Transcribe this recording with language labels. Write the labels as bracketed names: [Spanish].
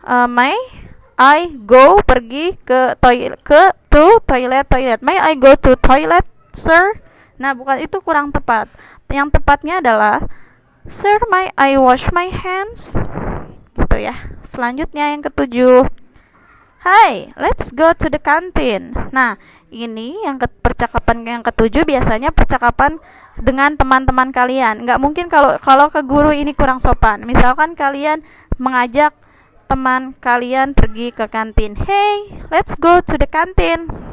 [English] May I go [Indonesian] pergi ke toilet. [English] May I go to toilet, sir? [Indonesian] Nah, bukan, itu kurang tepat. Yang tepatnya adalah [English] Sir, may I wash my hands? [Indonesian] Gitu ya. Selanjutnya yang ketujuh. [English] Hi, let's go to the canteen. [Indonesian] Nah, ini yang percakapan yang ketujuh biasanya percakapan dengan teman-teman kalian. Nggak mungkin kalau ke guru ini kurang sopan. Misalkan kalian mengajak teman kalian pergi ke kantin. [English] Hey, let's go to the canteen.